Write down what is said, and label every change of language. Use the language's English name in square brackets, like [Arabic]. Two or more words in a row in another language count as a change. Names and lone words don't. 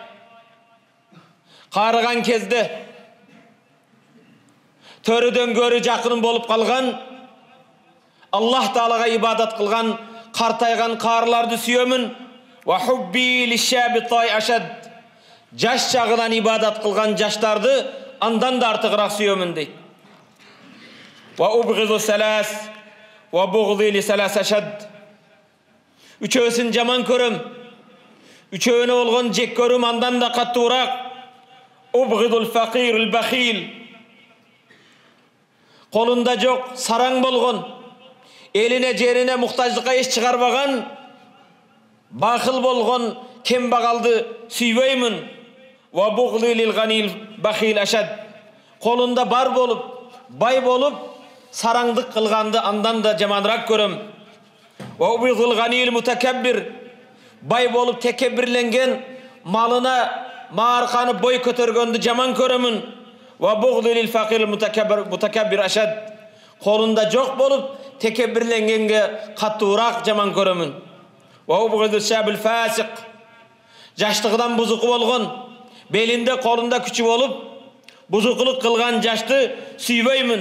[Kyrgyz] Карыган кезде төрөдөн көрү жакын болуп калган, Аллах Таалага ибадат кылган картайган каарыларды сүйөмүн. [Arabic] وحبي للشاب الطائع أشد. [Kyrgyz] Жаш чагынан ибадат кылган жаштарды андан да артыгыраак сүйөмүн дейт. [Arabic] وأبغض ثلاثا وبغضي لثلاث أشد. [Kyrgyz] Үчөөсүн жаман көрөм, үчөөнө болгон жек көрүм андан да каттуураак. [Arabic] أبغض الفقير البخيل. [Kyrgyz] Колунда жок, сараң болгон, элине жерине муктаждыкка эч чыгарбаган, бахыл болгон кембагалды сүйбөймүн. [Arabic] وبغضي للغني البخيل أشد. [Kyrgyz] Колунда бар болуп, бай болуп, сараңдык кылганды андан да жаманыраак көрөм. [Arabic] وأبغض الغني المتكبر. [Kyrgyz] Бай болуп текеббирленген, малына маарканып бой көтөргөндү жаман көрөмүн. [Arabic] وبغضي للفقير المتكبر أشد. [Kyrgyz] Колунда жок болуп, текеббирленгенге каттуураак жаман көрөмүн. [Arabic] وأبغض الشاب الفاسق. [Kyrgyz] Жаштыгынан бузуку болгон, белинде колунда күчү болуп, бузукулук кылган жашты сүйбөймүн.